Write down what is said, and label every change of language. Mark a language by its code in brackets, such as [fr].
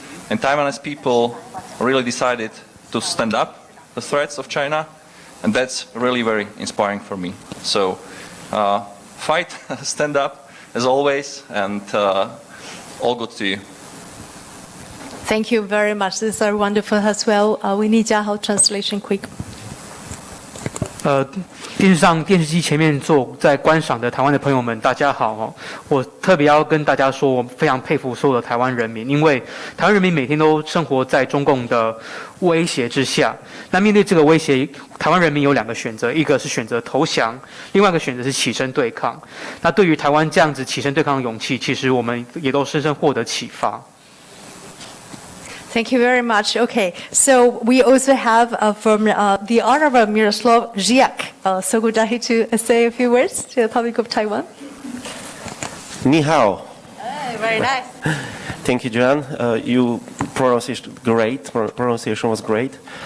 [en] And Taiwanese people really decided to stand up the threats of China, and that's really very inspiring for me. So fight, stand up as always, and all good to you. Thank you very much. These are wonderful as well. We need Jiahao translation quick. [zh] 电视机前面在观赏的台湾的朋友们，大家好！我特别要跟大家说，我非常佩服所有的台湾人民，因为台湾人民每天都生活在中共的威胁之下。那面对这个威胁，台湾人民有两个选择，一个是选择投降，另外一个选择是起身对抗。那对于台湾这样子起身对抗的勇气，其实我们也都深深获得启发。 [en] Thank you very much. Okay, so we also have from the Honorable Miroslav Žiak. So would I like to say a few words to the public of Taiwan? [zh] Ni hao. [en] Very nice. Thank you, Joanne. You pronunciation was great.